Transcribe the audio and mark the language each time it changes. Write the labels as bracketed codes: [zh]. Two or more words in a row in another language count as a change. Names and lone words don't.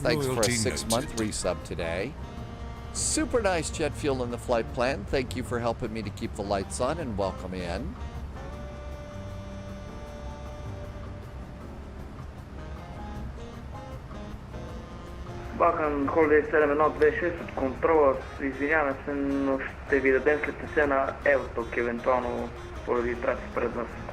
[en] Thanks for a 6-month resub today. Super nice jet fuel in the flight plan. Thank you for helping me to keep the lights on, and welcome in. [bg] Balkan Holiday 726 от контрола, извиняваме се, но ще ви дадем след есена Елток, евентуално поради трафик пред нас.